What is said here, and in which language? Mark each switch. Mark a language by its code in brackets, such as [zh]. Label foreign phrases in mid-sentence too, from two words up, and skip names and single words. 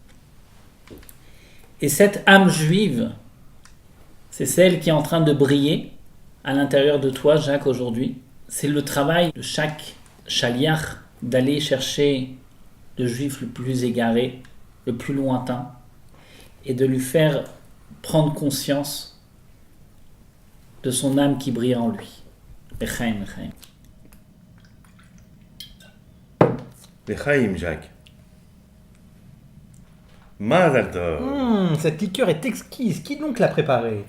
[fr] Et cette âme juive, c'est celle qui est en train de briller à l'intérieur de toi, Jacques, aujourd'hui. C'est le travail de chaque chaliach d'aller chercher le juif le plus égaré, le plus lointain, et de lui faire prendre conscience de son âme qui brille en lui. [he] לחיים, לחיים. Lechaim, Jacques. מזל טוב. [fr] Cette liqueur est exquise. Qui donc l'a préparée?